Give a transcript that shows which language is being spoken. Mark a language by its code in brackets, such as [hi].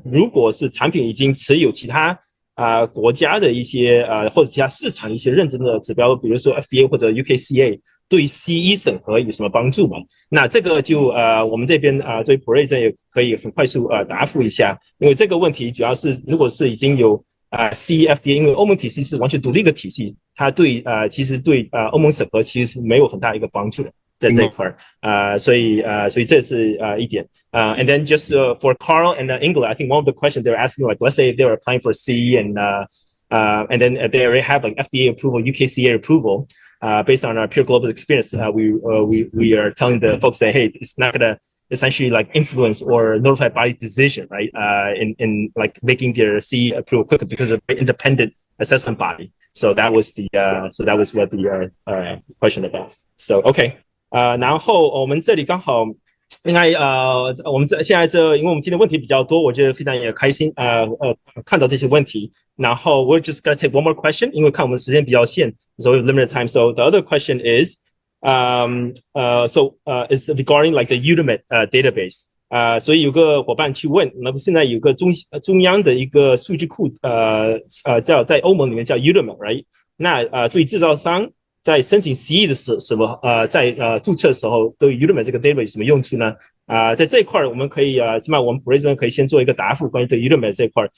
[zh] 如果是产品已经持有其他国家的一些或者其他市场一些认证的指标，比如说 FDA 或者 UKCA 对 CE 审核有什么帮助吗？那这个就我们这边作为普瑞这也可以很快速答复一下，因为这个问题主要是如果是已经有CE FDA， 因为欧盟体系是完全独立一个体系，它对其实对欧盟审核其实是没有很大一个帮助的。在这一块所以这是一点 [en] and then just for Carl and Ingela, I think one of the questions they're asking, like let's say they're applying for CE and then they already have like FDA approval, UKCA approval based on our pure global experience, we are telling the folks that hey, it's not gonna essentially like influence or notified body decision, right? In like making their CE approval quicker because of independent assessment body. So that was what the question about. So okay. [zh] 然后我们这里刚好应该我们现在因为我们今天问题比较多，我觉得非常也开心看到这些问题。然后 [en] we're just gonna take one more question， [zh] 因为看我们时间比较限 [en] ，so we have limited time. So the other question is, it's regarding like the Udemy database. [zh] 所以有个伙伴去问，那现在有个中央的一个数据库，叫在欧盟里面叫 Udemy，right？那对制造商在申请 CE 的时候，在注册的时候，对 Udemy 这个 database 有什么用处呢？在这一块我们可以起码我们普瑞这边可以先做一个答复，关于对 Udemy 这一块。